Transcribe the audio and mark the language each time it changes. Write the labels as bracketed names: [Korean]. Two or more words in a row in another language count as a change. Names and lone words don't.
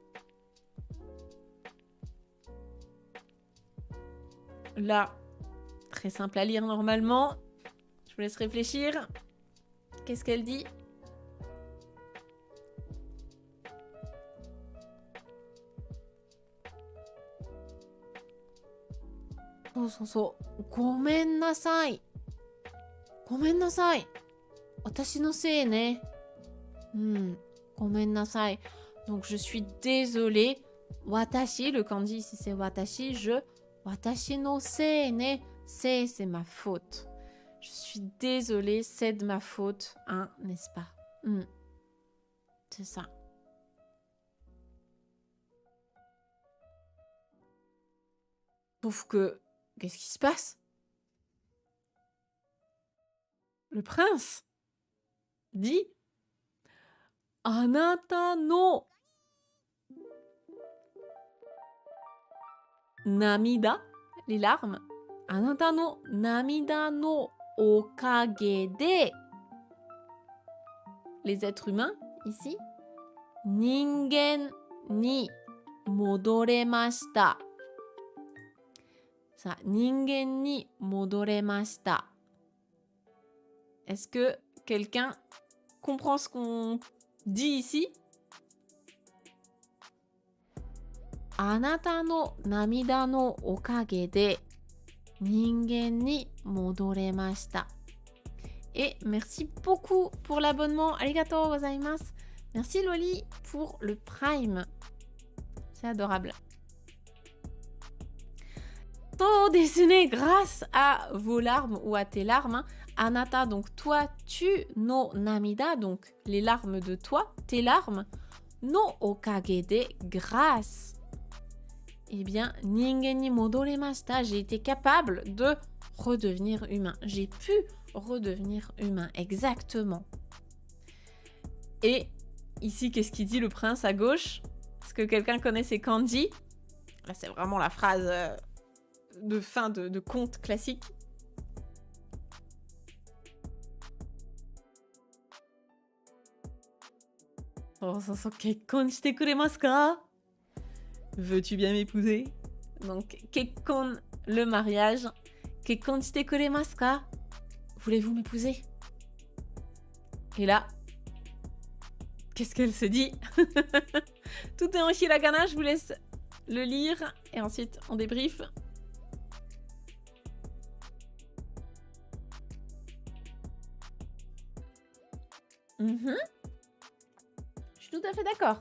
[French] Là, très simple à lire normalement. Je vous laisse réfléchir. Qu'est-ce qu'elle dit? So. [Japanese] ごめんなさい。ごめんなさい. 私のせいね。ごめんなさい. [French] Donc, je suis désolée. Watashi, le kanji ici, c'est watashi. [Japanese] 私のせいね. [French] Sei, c'est ma faute. Je suis désolée, c'est de ma faute, hein, n'est-ce pas? C'est ça. Sauf que, qu'est-ce qui se passe? Le prince dit [Japanese] あなたの涙, [French] les larmes. [Japanese] あなたの涙のおかげで. [French] Les êtres humains, ici. [Japanese] 人間に戻れました. Ça, 人間に戻れました. [French] Est-ce que quelqu'un comprend ce qu'on dit ici? [Japanese] あなたの涙のおかげで人間に戻れました。 [French] Et merci beaucoup pour l'abonnement. [Japanese] ありがとうございます. [French] Merci Loli pour le Prime. C'est adorable. [Japanese] とですね, [French] grâce à vos larmes ou à tes larmes, hein. Anata, donc toi, tu, [Japanese] の涙, [French] donc les larmes de toi, tes larmes, [Japanese] のおかげで, [French] grâce. Eh bien, [Japanese] 人間に戻れました, [French] j'ai été capable de redevenir humain. J'ai pu redevenir humain, exactement. Et ici, qu'est-ce qu'il dit le prince à gauche? Est-ce que quelqu'un connaît ces kanji? Là, c'est vraiment la phrase de fin de conte classique. [Japanese] 結婚してくれますか? [French] Veux-tu bien m'épouser? Donc, kekkon, le mariage. [Japanese] 結婚してくれますか? [French] Voulez-vous m'épouser? Et là, qu'est-ce qu'elle se dit? Tout est en hiragana, je vous laisse le lire et ensuite on débrief. Je suis tout à fait d'accord.